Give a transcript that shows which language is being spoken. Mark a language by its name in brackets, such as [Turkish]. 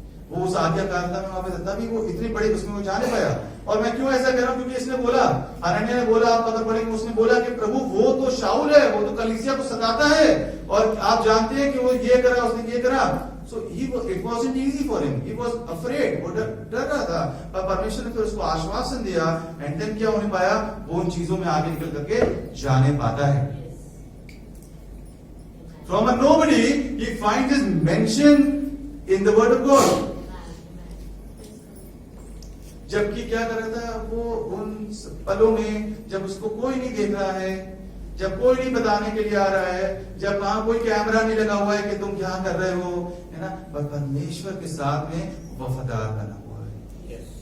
[Hindi] वो उस आज्ञाकारिता में वहां पे तभी वो इतनी बड़ी उसमें वो जाने पाया। और मैं क्यों ऐसा कह रहा हूं, क्योंकि इसने बोला, हनन्याह ने बोला, आप अगर पढ़ेंगे, उसने बोला कि प्रभु वो तो शाऊल है, वो तो कलीसिया को सताता है और आप जानते हैं कि वो ये करा, उसने ये करा। [English] So it wasn't easy for him. He was afraid. [Hindi] वो डर रहा था, पर परमेश्वर ने फिर उसको आश्वासन दिया। एंड देन क्या होने पाया, वो उन चीजों में आगे निकल करके जाने पाता है। [English] From a nobody, he finds his mention in the word of God. [Hindi] जबकि क्या कर रहा था वो उन पलों में, जब उसको कोई नहीं देख रहा है, जब कोई नहीं बताने के लिए आ रहा है, जब वहां कोई कैमरा नहीं लगा हुआ है कि तुम क्या कर रहे हो, है ना, पर परमेश्वर के साथ में वफादार बना हुआ है।